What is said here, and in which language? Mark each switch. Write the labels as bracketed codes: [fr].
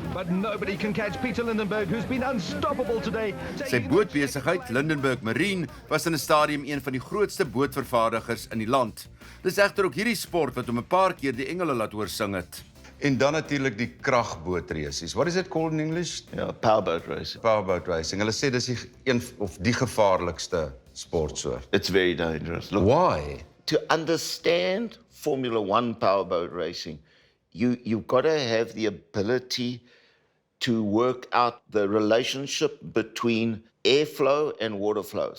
[en] But nobody can catch Peter Lindenberg, who's been unstoppable today. [af] Sy bootbesigheid, Lindenberg Marine, was in 'n stadium een van die grootste bootvervaardigers in die land. Dis egter ook hierdie sport wat hom 'n paar keer die engele laat hoor sing het. En dan natuurlik die kragbootresies. [en] What is it called in English? Yeah, powerboat racing. Powerboat racing. [af] Hulle sê dis een of die gevaarlikste sportsoort. [en] It's very dangerous. Look, Why? to understand Formula One powerboat racing, you've got to have the ability to work out the relationship between airflow and water flow.